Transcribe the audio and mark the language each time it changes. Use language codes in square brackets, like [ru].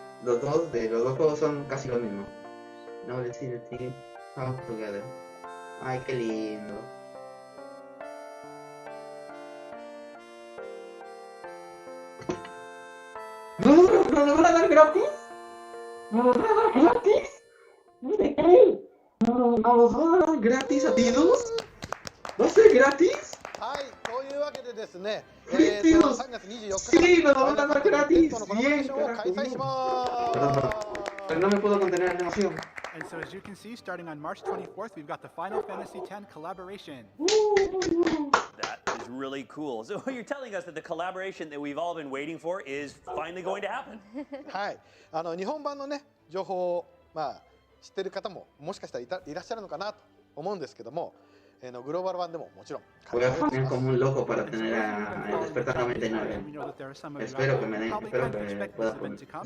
[es] Los dos juegos son casi lo mismo. [en] Now let's see the team come together. [es] Ay, qué lindo. ¿No lo van a dar gratis? ¿No lo van a dar gratis? ¿No me creen? ¿No los van a dar gratis a Tidus? ¿Va a ser gratis? [ja] はい、というわけでですね、 [es] Tidus. [ja] 3月24日 [es] Sí, nos lo van a dar gratis. [ja] このコラボレーションを開催します。 [es] Perdón, pero no me puedo contener la emoción. [en] And so as you can see, starting on March 24th, we've got the Final Fantasy X collaboration. That is really cool. So you're telling us that the collaboration that we've all been waiting for is finally going to happen. [ja] はい、日本版のね情報を知ってる方ももしかしたらいらっしゃるのかなと思うんですけども、グローバル版でももちろん。 [es] Voy a poner como un loco para tener el despertar 99. Espero que me den, espero que pueda poner.